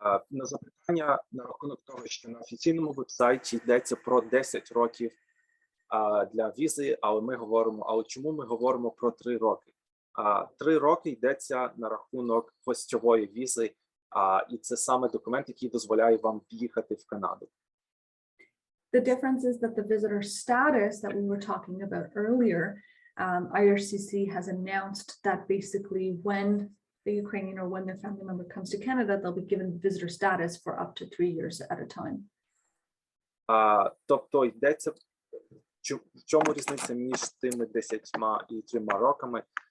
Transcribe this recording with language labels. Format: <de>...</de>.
<uk>На запитання на рахунок того, що на офіційному вебсайті йдеться про 10 років для візи, але чому ми говоримо про 3 роки? 3 роки йдеться на рахунок гостьової візи, і це саме документ, який дозволяє вам в'їхати в Канаду.</uk> <en>The difference is that the visitor status that we were talking about earlier, IRCC has announced that basically when the Ukrainian or when their family member comes to Canada, they'll be given visitor status for up to 3 years at a time.</en> <uk>Тобто йдеться, в чому різниця між тими 10 і 3 роками?</uk>